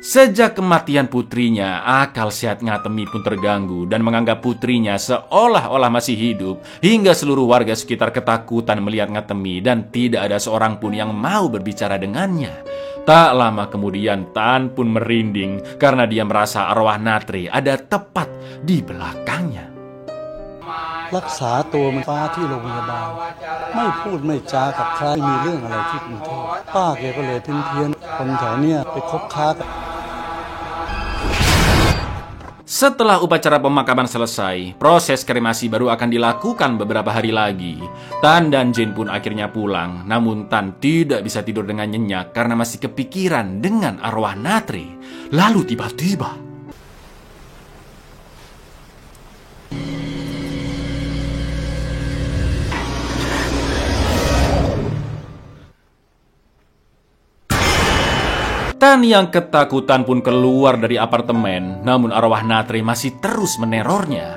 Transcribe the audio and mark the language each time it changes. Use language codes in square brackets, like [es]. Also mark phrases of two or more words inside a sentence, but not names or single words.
[id] Sejak kematian putrinya, akal sehat Ngatemi pun terganggu dan menganggap putrinya seolah-olah masih hidup, hingga seluruh warga sekitar ketakutan melihat Ngatemi dan tidak ada seorang pun yang mau berbicara dengannya. Tak lama kemudian Tan pun merinding karena dia merasa arwah Natri ada tepat di belakangnya. [th] รักษาตัวมันฟ้าที่โรงพยาบาลไม่พูดไม่จากับใครมีเรื่องอะไรที่กรุงเทพป้าแกก็เลยเพี้ยนๆคนแถวเนี้ยไปคบค้ากับ [id] Setelah upacara pemakaman selesai, proses kremasi baru akan dilakukan beberapa hari lagi. Tan dan Jin pun akhirnya pulang, namun Tan tidak bisa tidur dengan nyenyak karena masih kepikiran dengan arwah Natri. Lalu tiba-tiba Tan yang ketakutan pun keluar dari apartemen, namun arwah Natri masih terus menerornya.